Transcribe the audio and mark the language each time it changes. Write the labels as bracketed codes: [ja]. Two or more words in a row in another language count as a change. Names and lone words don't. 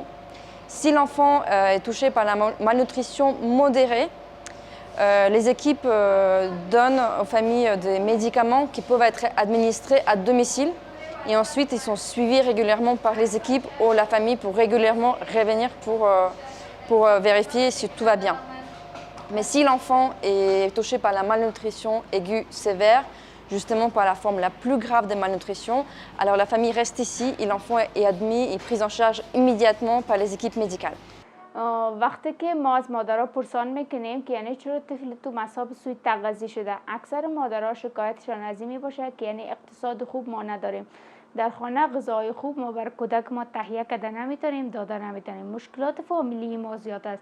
[fr] Si l'enfant est touché par la malnutrition modérée, les équipes donnent aux familles des médicaments qui peuvent être administrés à domicile et ensuite ils sont suivis régulièrement par les équipes ou la famille pour régulièrement revenir pour vérifier si tout va bien. Mais si l'enfant est touché par la malnutrition aiguë sévère, justement par la forme la plus grave de malnutrition, alors la famille reste ici et l'enfant est admis et pris en charge immédiatement par les équipes médicales. [fa] وقتی که ما از مادرها پرسان میکنیم که یعنی چرا طفل تو مصاب سوء تغذیه شده، اکثر مادرها شکایتشان از این میباشه که یعنی اقتصاد خوب ما نداریم، در خانه غذای خوب ما بر کودک ما تهیه کرده نمیتونیم، داده نمیتونیم، مشکلات فامیلی ما زیاد است.